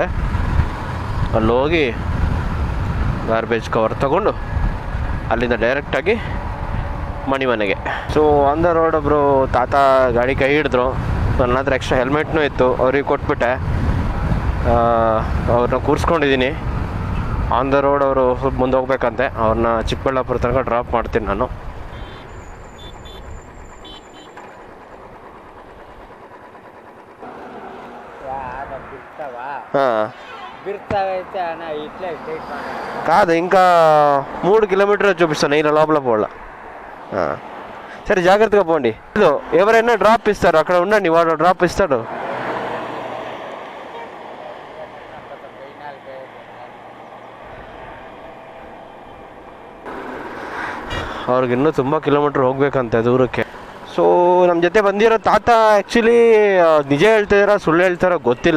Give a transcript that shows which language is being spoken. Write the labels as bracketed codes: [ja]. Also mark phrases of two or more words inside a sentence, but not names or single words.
[kn] ಅಲ್ಲಿ ಹೋಗಿ ಗಾರ್ಬೇಜ್ ಕವರ್ ತೊಗೊಂಡು ಅಲ್ಲಿಂದ ಡೈರೆಕ್ಟಾಗಿ ಮನೆಗೆ. [en] so on the road [kn] ಒಬ್ಬರು ತಾತ ಗಾಡಿ ಕೈ ಹಿಡಿದ್ರು. ನನ್ನ ಹತ್ರ ಎಕ್ಸ್ಟ್ರಾ ಹೆಲ್ಮೆಟ್ನೂ ಇತ್ತು, ಅವ್ರಿಗೆ ಕೊಟ್ಬಿಟ್ಟೆ. ಅವ್ರನ್ನ ಕೂರಿಸ್ಕೊಂಡಿದ್ದೀನಿ. [en] on the road [kn] ಅವರು ಸ್ವಲ್ಪ ಮುಂದೆ ಹೋಗ್ಬೇಕಂತೆ. ಅವ್ರನ್ನ ಚಿಕ್ಕಬಳ್ಳಾಪುರ ತನಕ ಡ್ರಾಪ್ ಮಾಡ್ತೀನಿ ನಾನು. [te] కాదు ఇంకా 3 కిలోమీటర్ చూపిస్తాను నేను లోపల పోవాల. సరే జాగ్రత్తగా పోండి. ఎవరైనా డ్రాప్ ఇస్తారు, అక్కడ ఉండండి, వాడు డ్రాప్ ఇస్తాడు. [kn] ಅವ್ರಿಗೆ ಇನ್ನೂ ತುಂಬ ಕಿಲೋಮೀಟ್ರ್ ಹೋಗ್ಬೇಕಂತೆ ದೂರಕ್ಕೆ. ಸೊ ನಮ್ಮ ಜೊತೆ ಬಂದಿರೋ ತಾತ ಆ್ಯಕ್ಚುಲಿ ನಿಜ ಹೇಳ್ತಾಯಿದಾರ ಸುಳ್ಳು ಹೇಳ್ತಾರೋ ಗೊತ್ತಿಲ್ಲ.